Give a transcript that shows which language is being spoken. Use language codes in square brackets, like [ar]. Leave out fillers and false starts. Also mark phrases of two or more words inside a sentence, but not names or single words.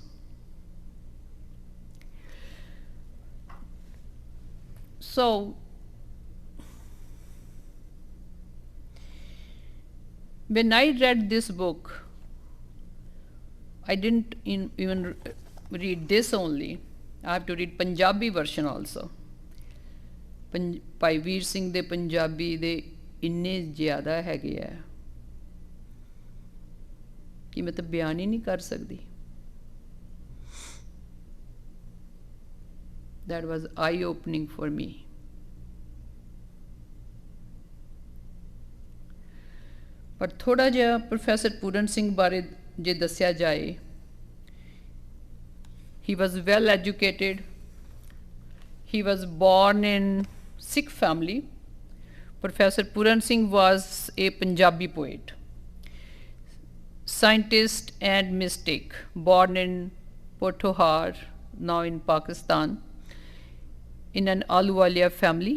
[en] So, when I read this book, I didn't even read this only. I have to read Punjabi version also. [pa] ਭਾਈ ਵੀਰ ਸਿੰਘ ਦੇ ਪੰਜਾਬੀ ਦੇ ਇੰਨੇ ਜ਼ਿਆਦਾ ਹੈਗੇ ਆ ਕਿ ਮੈਂ ਤਾਂ ਬਿਆਨ ਹੀ ਨਹੀਂ ਕਰ ਸਕਦੀ [en] that was eye opening for me [pa] ਪਰ ਥੋੜਾ ਜਿਹਾ ਪ੍ਰੋਫੈਸਰ ਪੂਰਨ ਸਿੰਘ ਬਾਰੇ ਜੇ ਦੱਸਿਆ ਜਾਏ [en] he was well educated he was born in Sikh family. Professor Puran Singh was a Punjabi poet, scientist and mystic, born in Pothohar, now in Pakistan, in an Ahluwalia family.